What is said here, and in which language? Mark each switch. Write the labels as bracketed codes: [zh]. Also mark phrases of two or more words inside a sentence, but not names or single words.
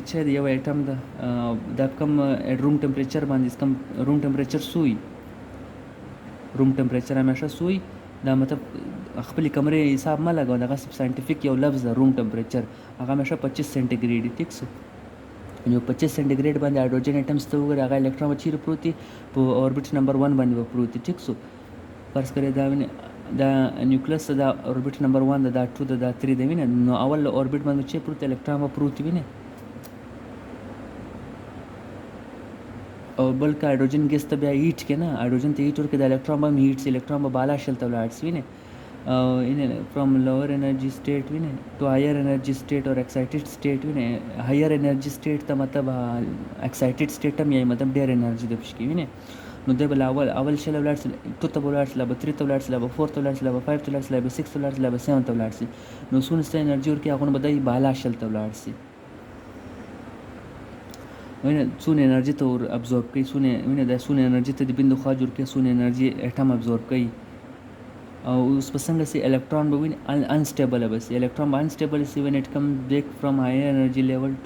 [ps] چې یو اټم ده دا کم [en] room temperature [ps] باندې کم [en] room temperature [ps] سوی [en] room temperature [ps] همیشه سوی دا مطلب خپل کمرې حساب ما لګاو دغه ساينټیفیک یو لفظ ده [en] room temperature [ps] هغه همیشه 25 سنټیګریډ ټیک سو یو 25 سنټیګریډ باندې [en] hydrogen atoms [ps] ته وګوره هغه الکترون چیرې پروت دي په [en] orbit number 1 [ps] باندې پروت دي ټیک سو فرض کړئ دا نیوکلیس دا [en] orbit number 1 [ps] دا 2 دا 3 دی وینه نو اول اوربټ باندې چې پروت الکترون پروت وینه او بلکې هایډروجن ګیس ته بیا هیټ کې نه هایډروجن ته هیټ ورکړي د الکترون باندې هیټ سي الکترون به بالا شل ته ولاړ سي وینه [en] from lower energy state [ps] وینه [en] to higher energy state or excited state [ps] وینه [en] higher energy state [ps] ته مطلب [en] excited state [ps] هم یې مطلب ډېر انرژي د پښکی وینه نو د بل اول شل ولاړ سي 2 ته ولاړ سي 3 ته ولاړ سي 4 ته ولاړ سي 5 ته ولاړ سي 6 ته ولاړ سي 7 ته ولاړ سي نو سونه ست انرژي ورکړي هغه به د بالا شل ته ولاړ سي وینه څونه انرژي ته ور ابزورب کوي څونه وینه د څونه انرژي ته د بندو خوا جوړ کوي څونه انرژي اټم ابزورب کوي او اوس په څنګه سي الکترون به وین انسټیبل به سي الکترون به انسټیبل سي [en] when it come back from higher energy level to